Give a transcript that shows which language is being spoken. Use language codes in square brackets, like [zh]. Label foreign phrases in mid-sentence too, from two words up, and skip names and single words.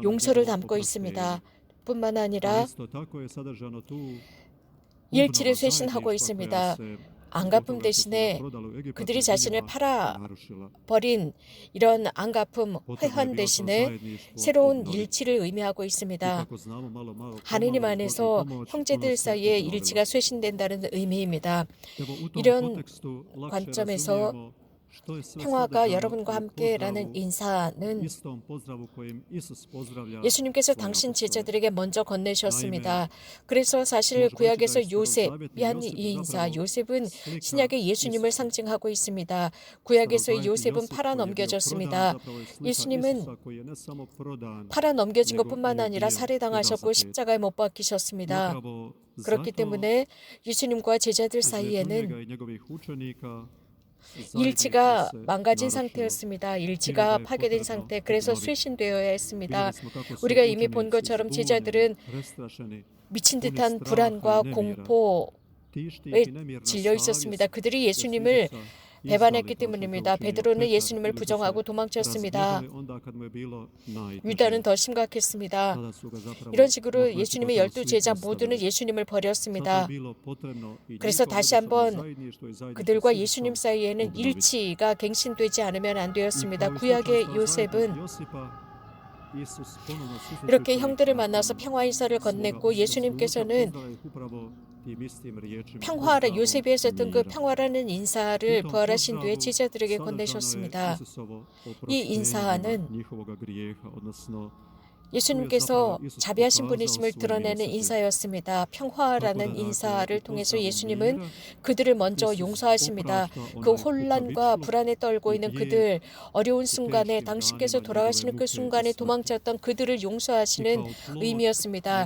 [ko] 용서를 [hr] njegovo [ko] 담고 [hr] oproštenje. [ko] 있습니다. 뿐만 [hr] Ali [ko] 아니라 [hr] isto tako je sadržano tu [ko] 일치를 [hr] obnova [ko] 쇄신하고 [hr] zajedništva koja [ko] 있습니다. [hr] se [ko] 안갚음 [hr] zbog toga što su ga [ko] 대신에 [hr] prodali u Egipat [ko] 그들이 [hr] među [ko] 자신을 [hr] njima narušila. [ko] 팔아버린 이런 안갚음, [hr] Potrebno je [ko] 회환 [hr] bilo to [ko] 대신에 [hr] zajedništvo [ko] 새로운 [hr] obnoviti. [ko] 일치를 의미하고 [hr] I [ko] 있습니다. [hr] kako znamo malo [ko] 하느님 [hr] pomalo uz [ko] 안에서 [hr] Božju pomoć [ko] 형제들 [hr] ono se [ko] 사이에 [hr] obnovilo. [ko] 일치가 쇄신된다는 의미입니다. [hr] Evo u tom [ko] 이런 [hr] kontekstu lakše [ko] 관점에서 [hr] razumijemo što je sve [ko] 평화가 [hr] sadržano [ko] 여러분과 [hr] u [ko] 함께라는 [hr] pozdravu, [ko] 인사는 [hr] istom pozdravu kojim Isus pozdravlja [ko] 예수님께서 [hr] svoje [ko] 당신 [hr] apostole. [ko] 제자들에게 먼저 건네셨습니다. 그래서 사실 [hr] možemo reći da [ko] 구약에서 [hr] je Starog [ko] 요셉이 [hr] Zavjeta [ko] 한 [hr] Josip [ko] 이 인사, [hr] zapravo [ko] 요셉은 [hr] slika [ko] 신약의 예수님을 [hr] Isusa. [ko] 상징하고 있습니다. [hr] Starog [ko] 구약에서 [hr] Zavjeta [ko] 요셉은 [hr] Josip [ko] 팔아 [hr] koji je bio [ko] 넘겨졌습니다. [hr] prodan zapravo je slika [ko] 예수님은 [hr] Isusa koji je ne samo prodan, [ko] 팔아 넘겨진 [hr] nego [ko] 것뿐만 [hr] i [ko] 아니라 [hr] ubio i [ko] 살해당하셨고 [hr] razapet. [ko] 십자가에 못 [hr] I [ko] 박히셨습니다. [hr] upravo [ko] 그렇기 [hr] zato [ko] 때문에 예수님과 제자들 [hr] između [ko] 사이에는 [hr] njega i njegovih učenika [ko] 일치가 [hr] zajedništvo se [ko] 망가진 [hr] narušilo. [ko] 상태였습니다. [hr] Time [ko] 일치가 [hr] da je [ko] 파괴된 [hr] potrebno [ko] 상태. 그래서 [hr] obnoviti. [ko] 쇄신되어야 했습니다. [hr] Vidjeli smo kako su [ko] 우리가 이미 본 [hr] učenici [ko] 것처럼 [hr] zbunjeni, [ko] 제자들은 [hr] prestrašeni, [ko] 미친 [hr] puni [ko] 듯한 [hr] straha [ko] 불안과 [hr] i nemira. [ko] 공포에 [hr] Tišti ih i nemirna [ko] 질려 있었습니다. [hr] savjest, [ko] 그들이 [hr] jer su [ko] 예수님을 [hr] Isusa [ko] 배반했기 [hr] izdali kao što je to [ko] 때문입니다. [hr] učinio [ko] 베드로는 [hr] Petar, [ko] 예수님을 [hr] ili su se [ko] 부정하고 도망쳤습니다. [hr] razbježali onda kad mu je bilo najteže. [ko] 유다는 더 심각했습니다. [hr] Tada su ga zapravo [ko] 이런 식으로 [hr] gotovo [ko] 예수님의 [hr] svi [ko] 12제자 [hr] ostavili. [ko] 모두는 예수님을 [hr] Zato je [ko] 버렸습니다. [hr] bilo potrebno i [ko] 그래서 [hr] njihovo [ko] 다시 [hr] međusobno [ko] 한번 [hr] zajedništvo i zajedništvo [ko] 그들과 [hr] s [ko] 예수님 [hr] Isusom [ko] 사이에는 [hr] obnoviti. [ko] 일치가 갱신되지 않으면 안 [hr] I [ko] 되었습니다. [hr] kao i [ko] 구약의 [hr] slučaj sa [ko] 요셉은 [hr] zajednicom Josipa, Isus ponovno [ko] 이렇게 [hr] susrećući [ko] 형들을 [hr] ih [ko] 만나서 [hr] nakon [ko] 평화 인사를 [hr] svoga [ko] 건넸고 [hr] uskrsnuća, [ko] 예수님께서는 [hr] pozdravlja ih upravo tim istim riječima, [ko] 평화라 [hr] pozdravom [ko] 요셉이 했었던 그 [hr] mira. [ko] 평화라는 인사를 [hr] U tom [ko] 부활하신 뒤에 [hr] pozdravu [ko] 제자들에게 [hr] sadržano je [ko] 건네셨습니다. [hr] Isusovo [ko] 이 [hr] oproštenje [ko] 인사는 [hr] njihovoga grijeha, odnosno [ko] 예수님께서 자비하신 분이심을 드러내는 인사였습니다. 평화라는 인사를 통해서 예수님은 그들을 먼저 용서하십니다. 그 혼란과 불안에 떨고 있는 그들, 어려운 순간에 당신께서 돌아가시는 그 순간에 도망쳤던 그들을 용서하시는 의미였습니다.